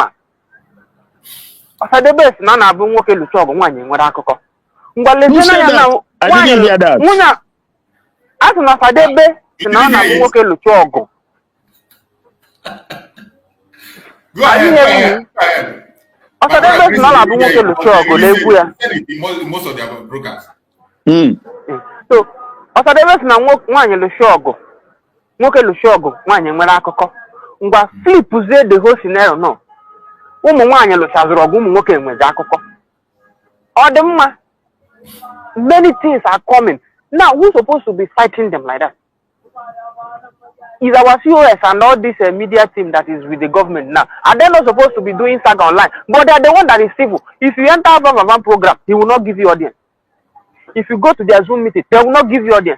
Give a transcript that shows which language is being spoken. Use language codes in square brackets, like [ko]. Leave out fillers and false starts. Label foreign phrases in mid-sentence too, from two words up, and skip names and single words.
[en] Who said that? I didn't hear that. Go ahead. Most of their brokers. So, [ig] Osadebe na nwanyị Lushogo. Nwoke Lushogo, nwanyị nwere akụkọ. Ngwa [en] flip the whole scenario no. [ig] Ụmụ nwanyị lụchazụrụ ọgụ ụmụ nwoke nwere akụkọ. Ọ dị mma. [en] Many things are coming. Now, who's supposed to be fighting them like that? Is our COS and all this media team that is with the government now. Are they not supposed to be doing saga online? But they are the one that is civil. If you enter a program, he will not give you audience. If you go to their Zoom meeting, they will not give you audience.